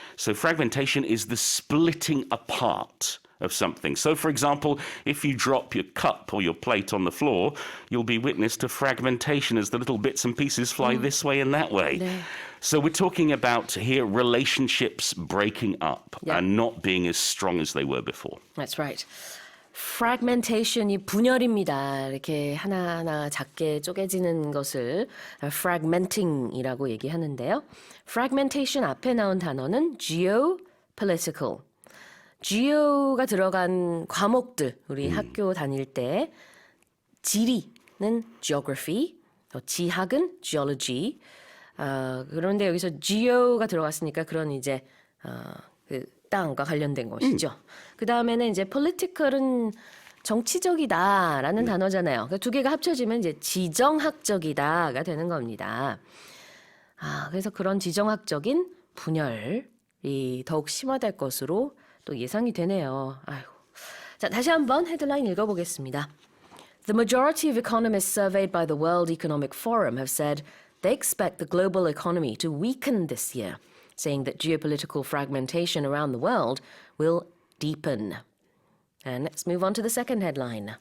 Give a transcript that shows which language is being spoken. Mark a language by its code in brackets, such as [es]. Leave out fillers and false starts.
[en] So fragmentation is the splitting apart of something. So, for example, if you drop your cup or your plate on the floor, you'll be witness to fragmentation as the little bits and pieces fly this way and that way. [ko] 네. [en] So we're talking about here relationships breaking up Yeah. and not being as strong as they were before. That's right. [ko] fragmentation이 분열입니다. 이렇게 하나하나 작게 쪼개지는 것을 fragmenting이라고 얘기하는데요. fragmentation 앞에 나온 단어는 geopolitical. geo가 들어간 과목들, 우리 학교 다닐 때 지리는 geography, 지학은 geology. 그런데 여기서 geo가 들어갔으니까 그런 이제 그 땅과 관련된 것이죠. 그 다음에는 이제 political은 정치적이다라는 단어잖아요. 그 두 개가 합쳐지면 이제 지정학적이다가 되는 겁니다. 그래서 그런 지정학적인 분열이 더욱 심화될 것으로 또 예상이 되네요. 아이고. 자, 다시 한번 헤드라인 읽어보겠습니다. [en] The majority of economists surveyed by the World Economic Forum have said they expect the global economy to weaken this year, saying that geopolitical fragmentation around the world will deepen. And let's move on to the second headline.